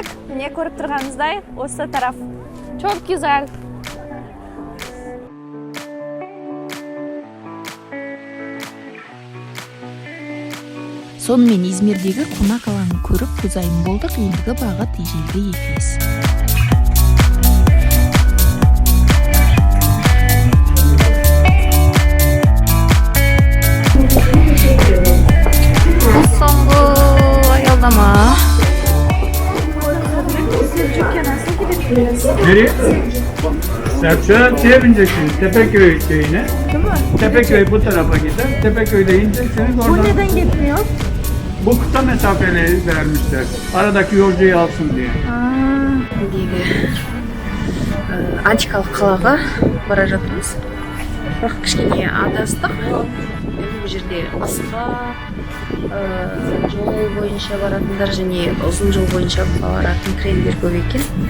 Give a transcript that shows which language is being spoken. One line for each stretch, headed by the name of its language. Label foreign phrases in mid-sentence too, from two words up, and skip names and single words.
Kazakh: Міне көріп тұрғаныңыздай, осы тарaf.
Turkish: Çok güzel.
Kazakh: Сонымен Измирдегі қонақ алаңын көріп көзайым болдық. Ендігі бағыт ежелгі Эфес. Соңғы аялдама.
Turkish: Nereye? Şeye bineceksiniz, Tepeköy köyüne. Tepeköy bu tarafa gider. Tepeköy'de ineceksiniz oradan. Bu neden gitmiyor? Bu kısa mesafeli vermişler. Aradaki yolcuyu alsın diye.
Kazakh: Антикалық қалаға бара жатырмыз. Бірақ кішкене адастық. Бұл жерде қысқа жол бойынша баратындар және ұзын жол бойынша баратын трендер көп екен.